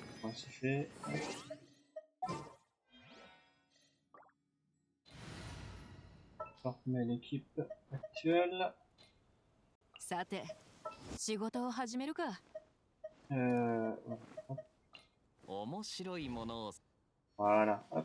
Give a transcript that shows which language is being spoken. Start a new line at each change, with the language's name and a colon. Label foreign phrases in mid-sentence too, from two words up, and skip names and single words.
French: voilà, c'est fait. On remet l'équipe actuelle.
Japanese: さて、仕事を始めるか。面白いものを
French: Voilà. Hop.